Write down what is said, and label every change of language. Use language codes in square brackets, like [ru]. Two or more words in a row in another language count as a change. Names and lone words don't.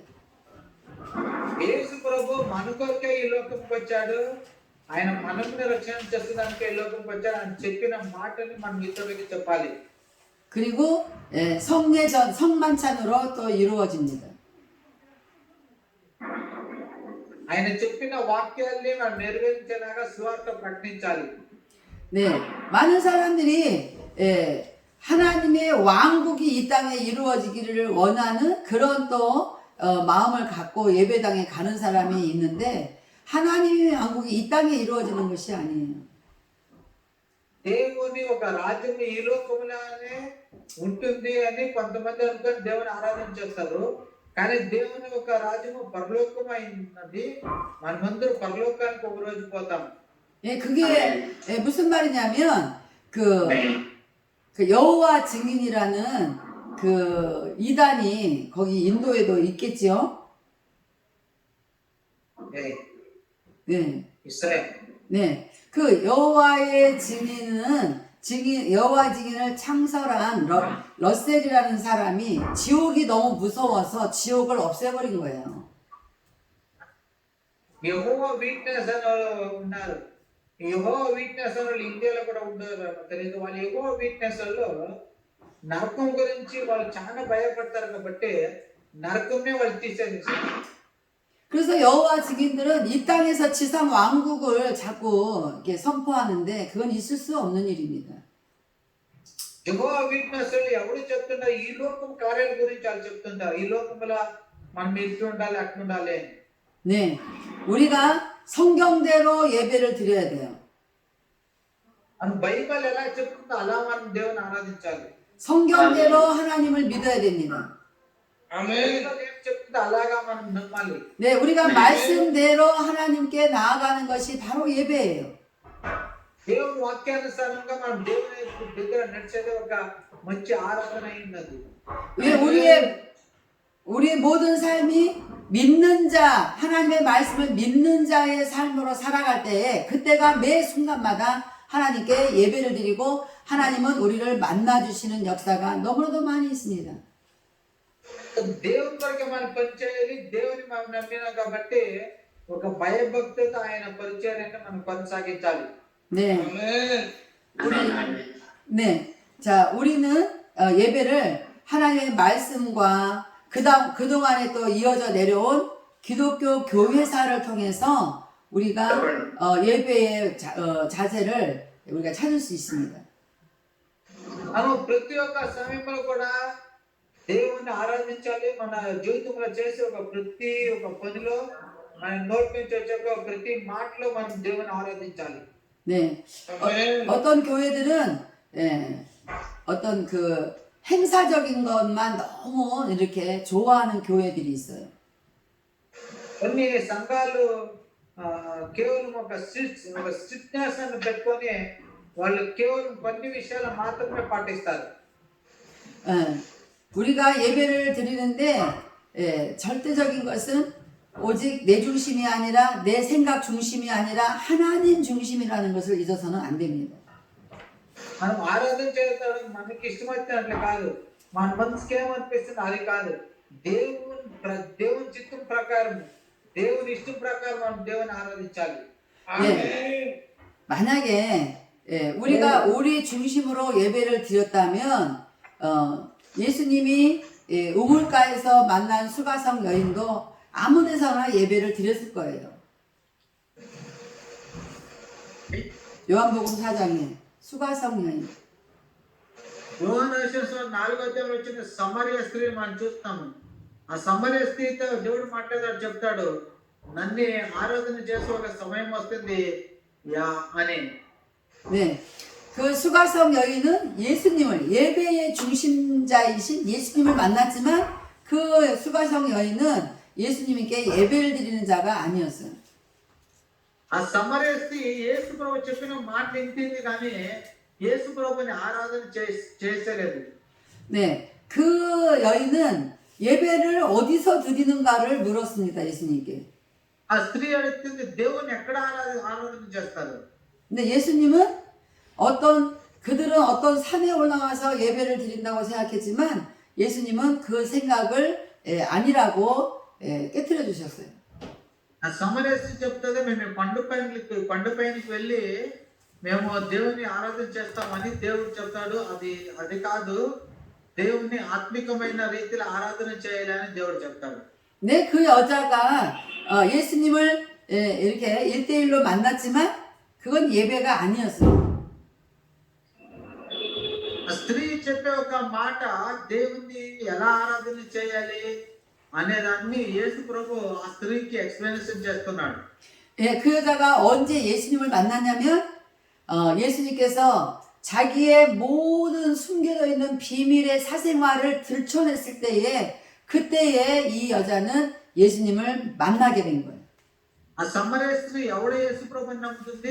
[te] యేసు ప్రభు మన కొరకే ఈ లోకంకి వచ్చాడు, ఆయన మనల్ని రక్షణ చేసేదానికి ఈ లోకంకి వచ్చాడు అని చెప్పిన మాటని మనం ఇతరులకి చెప్పాలి. [ko] 그리고 성만찬으로 또 이루어집니다. [te] ఆయన చెప్పిన వాక్యాల్ని మనం నెరవేర్చేలాగా సువార్త ప్రకటించాలి. [ko] 네, 많은 사람들이 하나님의 왕국이 이 땅에 이루어지기를 원하는 그런 또 마음을 갖고 예배당에 가는 사람이 있는데 하나님의 왕국이 이 땅에 이루어지는 것이 아니에요. [te] దేవుని ఒక రాజ్యం ఈ లోకంలోనే ఉంటుంది అని కొంతమంది అనుకుని దేవుని ఆరాధన చేస్తారు, కానీ దేవుని ఒక రాజ్యము పరలోకమైనది. మనమందరూ పరలోకానికి ఒక రోజు పోతాం. [ko] 예, 그게 무슨 말이냐면 그 여호와 증인이라는 그 이단이 거기 인도에도 있겠지요. 네. 네. ఇస్రాయేల్ 네. 그 여호와의 여호와 증인을 창설한 러셀이라는 사람이 지옥이 너무 무서워서 지옥을 없애버린 거예요. [te] యెహోవా వీక్నెస్ అని ఉన్నారు. యెహోవా వీక్నెస్ అని వాళ్ళు ఇండియాలో కూడా ఉండరు తెలియదు. వాళ్ళు యెహోవా వీక్నెస్ లో నరకం గురించి వాళ్ళు చాలా భయపడతారు కాబట్టి నరకంనే వాళ్ళు తీసేసారు. [ko] 그래서 여호와 증인들은 이 땅에서 지상 왕국을 자꾸 이렇게 선포하는데 그건 있을 수 없는 일입니다. [te] యెహోవా వీక్నెస్ ఎవరు చెప్తున్నారు? ఈ లోకం కార్యాల గురించి వాళ్ళు చెప్తుంటారు. ఈ లోకంలో మనం ఇట్లా ఉండాలి, అట్లా ఉండాలి. [ko] 네, 우리가 성경대로 예배를 드려야 돼요. [te] అని బైబిల్ ఎలా చెప్తుందో అలా మనం దేవుని ఆరాధించాలి. [ko] 성경대로 하나님을 믿어야 됩니다. [te] బైబిల్ ఏం చెప్తుందో అలాగా మనం నమ్మాలి. [ko] 네, 우리가 말씀대로 하나님께 나아가는 것이 바로 예배예요. [te] దేవుని వాక్యానుసారంగా మనం దేవుని దగ్గర నడిచేది ఒక మంచి ఆరాధన అయినది. [ko] 왜 우리의 모든 삶이 믿는 자, 하나님의 말씀을 믿는 자의 삶으로 살아갈 때에 그때가 매 순간마다 하나님께 예배를 드리고 하나님은 우리를 만나주시는 역사가 너무나도 많이 있습니다. [te] దేవుని కొరకే మనం పనిచేయాలి. దేవుని మనం నమ్మినాం కాబట్టి ఒక భయభక్తితో ఆయన పరిచయాన్ని మనం కొనసాగించాలి. [ko] 네. 네. 자, 우리는 예배를 하나님의 말씀과 그동안에 또 이어져 내려온 기독교 교회사를 통해서 우리가 예배의 자세를 우리가 찾을 수 있습니다. [te] మనం ప్రతి ఒక్క సమయంలో కూడా దేవుని ఆరాధించాలి. మన జీవితంలో చేసే ప్రతి ఒక్క పనిలో మన నోటి నుంచి వచ్చే ప్రతి మాటలో మనం దేవుని ఆరాధించాలి. [ko] 네. 어떤 교회들은 어떤 그 행사적인 것만 너무 이렇게 좋아하는 교회들이 있어요. [te] కొన్ని సంఘాలు కేవలం ఒక స్ట్రిక్ట్నెస్ పెట్టుకొని వాళ్ళు కేవలం కొన్ని విషయాలు మాత్రమే పాటిస్తారు. [ko] 우리가 예배를 드리는데 절대적인 것은 오직 내 중심이 아니라 내 생각 중심이 아니라 하나님 중심이라는 것을 잊어서는 안 됩니다. [te] మనం ఆరాధన చేస్తాడు మనకి ఇష్టమైనట్లు కాదు, మన మనసుకి ఏమనిపిస్తుంది అది కాదు. దేవుని చిత్తం ప్రకారం దేవుని ఇష్టం ప్రకారం మనం దేవుని ఆరాధించాలి. [ko] 만약에 우리가 우리 중심으로 예배를 드렸다면 예수님이 우물가에서 만난 수가성 여인도 아무 데서나 예배를 드렸을 거예요. 요한복음 4장에 수가성 여인. [te] యోహాను సువార్త 4వ అధ్యాయంలో వచ్చిన సమరయ స్త్రీని మనం చూస్తాము. ఆ సమరయ స్త్రీతో దేవుడు మాట్లాడాడు, చెప్తాడు నన్ను ఆరాధన చేసే ఒక సమయం వస్తుంది అని. [ko] 네, 그 수가성 여인은 예수님을 예배의 중심자이신 예수님을 만났지만 그 수가성 여인은 예수님께 예배를 드리는 자가 아니었어요. [te] ఆ సమరయ స్త్రీ యేసు ప్రభు చెప్పిన మాట వింటుంది కానీ యేసు ప్రభుని ఆరాధన చేసేలేదు. [ko] 네, 그 여인은 예배를 어디서 드리는가를 물었습니다, 예수님께. [te] ఆ స్త్రీ అడుగుతుంది దేవుని ఎక్కడ ఆరాధన చేస్తారు. [ko] 근데 예수님은 그들은 어떤 산에 올라가서 예배를 드린다고 생각했지만 예수님은 그 생각을 아니라고 깨트려 주셨어요. [te] ఆ సమరయ స్త్రీ చెప్తుంది మేము కొండపైనకి వెళ్ళి మేము దేవుని ఆరాధన చేస్తామని దేవుడు చెప్తాడు. అది కాదు, దేవుని ఆత్మికమైన రీతిలో ఆరాధన చేయాలని దేవుడు చెప్తాడు. [ko] 네, 그 여자가 예수님을 이렇게 1대1로 만났지만 그건 예배가 아니었어요. [te] ఆ స్త్రీ చెప్పే ఒక మాట దేవుని ఎలా ఆరాధన చేయాలి అనేదాన్ని యేసు ప్రభు ఆ స్త్రీకి ఎక్స్ప్లెనేషన్ చేస్తున్నాడు. [ko] 예, 그 여자가 언제 예수님을 만났냐면 예수님께서 자기의 모든 숨겨져 있는 비밀의 사생활을 들춰냈을 때에 그때에 이 여자는 예수님을 만나게 된 거예요. [te] ఆ సమరయ స్త్రీ ఎవడ యేసు ప్రభుని నమ్ముతుంది?